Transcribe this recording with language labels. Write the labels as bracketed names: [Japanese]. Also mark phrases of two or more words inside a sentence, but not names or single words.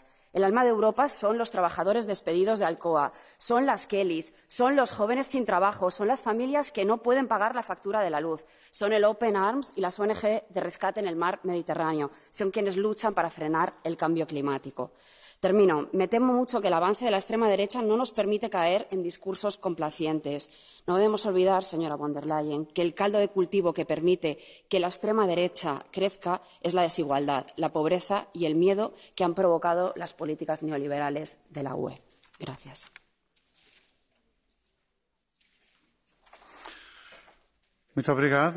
[Spanish] El alma de Europa son los trabajadores despedidos de Alcoa, son las Kellys, son los jóvenes sin trabajo, son las familias que no pueden pagar la factura de la luz, son el Open Arms y las ONG de rescate en el mar Mediterráneo, son quienes luchan para frenar el cambio climático. Termino. Me temo mucho que el avance de la extrema derecha no nos permite caer en discursos complacientes. No debemos olvidar, señora von der Leyen, que el caldo de cultivo que permite que la extrema derecha crezca es la desigualdad, la pobreza y el miedo que han provocado las políticas neoliberales de la UE. Gracias. [Portuguese] Muito obrigado.